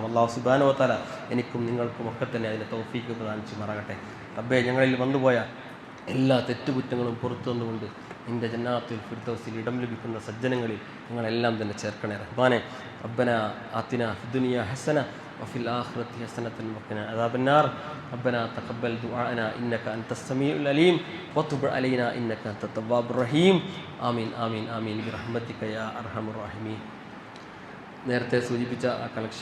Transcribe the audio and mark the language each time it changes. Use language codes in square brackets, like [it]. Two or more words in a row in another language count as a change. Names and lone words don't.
[ml] അല്ലാഹു [ar] سبحانه وتعالى [ml] എനിക്കും നിങ്ങൾക്കും ഒക്കെ തന്നെ അതിൻ്റെ തൗഫീഖ് പ്രദാനം ചെയ്യുമാറാകട്ടെ. റബ്ബേ, ഞങ്ങളിൽ വന്നുപോയ എല്ലാ തെറ്റുകുറ്റങ്ങളും പുറത്തു വന്നുകൊണ്ട് നിൻ്റെ ജന്നാത്തുൽ ഫിർദൗസിൽ ഇടം ലഭിക്കുന്ന സജ്ജനങ്ങളിൽ ഞങ്ങളെല്ലാം തന്നെ ചേർക്കണേ റഹ്മാനെ. [ar] ربنا آتنا في الدنيا حسنة وفي الآخرة حسنة وقنا عذاب النار. ربنا تقبل دعاءنا إنك أنت السميع العليم وتب علينا إنك أنت التواب الرحيم. آمين آمين آمين برحمتك يا أرحم الراحمين. [ml] നേരത്തെ സൂചിപ്പിച്ച ആ കളക്ഷൻ